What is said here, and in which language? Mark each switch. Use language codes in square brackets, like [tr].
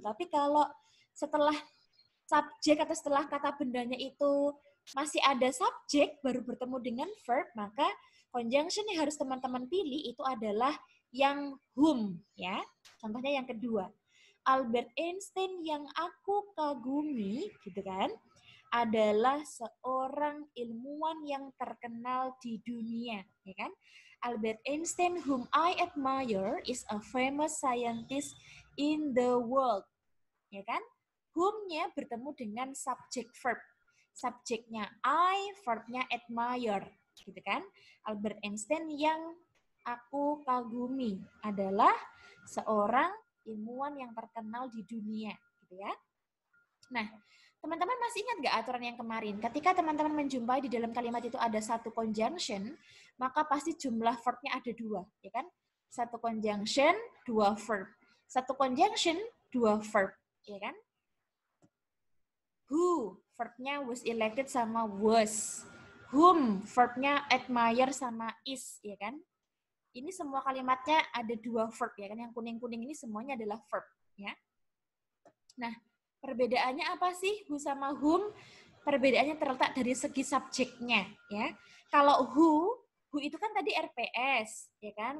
[id] Tapi kalau setelah subjek atau setelah kata bendanya itu masih ada subjek baru bertemu dengan verb, maka conjunction yang harus teman-teman pilih itu adalah yang whom ya. Contohnya yang kedua, Albert Einstein yang aku kagumi gitu kan adalah seorang ilmuwan yang terkenal di dunia, ya kan? [en] Albert Einstein whom I admire is a famous scientist in the world, ya kan? [id] Whom-nya bertemu dengan subject verb. Subjeknya I, verbnya admire, gitu kan? Albert Einstein yang aku kagumi adalah seorang ilmuwan yang terkenal di dunia, gitu ya. Nah, teman-teman masih ingat nggak aturan yang kemarin? Ketika teman-teman menjumpai di dalam kalimat itu ada satu conjunction, maka pasti jumlah verb-nya ada dua, ya kan? Satu conjunction, dua verb. Satu conjunction, dua verb, ya kan? Who, verb-nya was elected sama was. Whom, verb-nya admire sama is, ya kan? Ini semua kalimatnya ada dua verb, ya kan? Yang kuning-kuning ini semuanya adalah verb, ya. Nah, perbedaannya apa sih who sama whom? Perbedaannya terletak dari segi subjeknya, ya. Kalau who itu kan tadi RPS, ya kan?